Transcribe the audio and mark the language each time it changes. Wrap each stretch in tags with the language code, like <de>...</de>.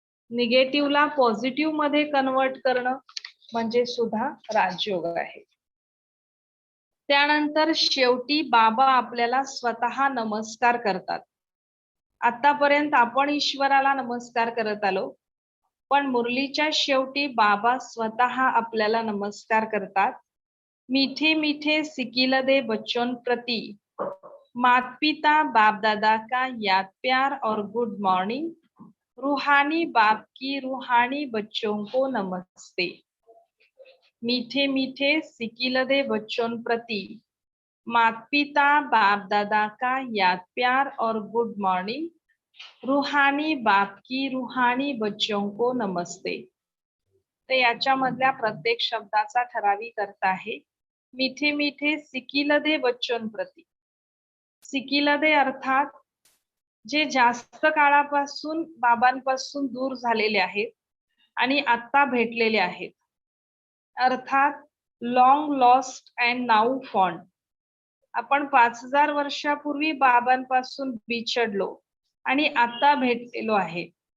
<mr>निगेटिव्हला positive मध्ये convert करणं म्हणजे सुद्धा राजयोग आहे. त्यानंतर शेवटी बाबा आपल्याला स्वतः नमस्कार करतात. आतापर्यंत आपण ईश्वराला नमस्कार करत आलो, पण मुरलीच्या शेवटी बाबा स्वतः आपल्याला नमस्कार करतात.</mr> <hi>मीठे मीठे सिकिल दे बच्चों प्रति, मात पिता बाप दादा का याद प्यार और गुड मॉर्निंग, रूहानी बाप की रूहानी बच्चों को नमस्ते. मीठे मीठे सिकिल दे बच्चों प्रति, मात पिता बाप दादा का याद प्यार और गुड मॉर्निंग, रूहानी बाप की रूहानी बच्चों को नमस्ते.</hi> <mr>तर याच्यामधल्या प्रत्येक शब्दाचा ठराविक अर्थ आहे.</mr> <hi>मीठे मीठे सिकिल दे बच्चों प्रति.</hi> <mr>सिकिल दे अर्थात जे जास्त काळापासून बाबांपासून दूर झालेले आहेत आणि आता भेटलेले आहेत, अर्थात</mr> <en>Long lost and now found.</en> <mr>आपण 5000 वर्षापूर्वी बाबांपासून बिछडलो आणि आता भेटलेलो आहे.</mr>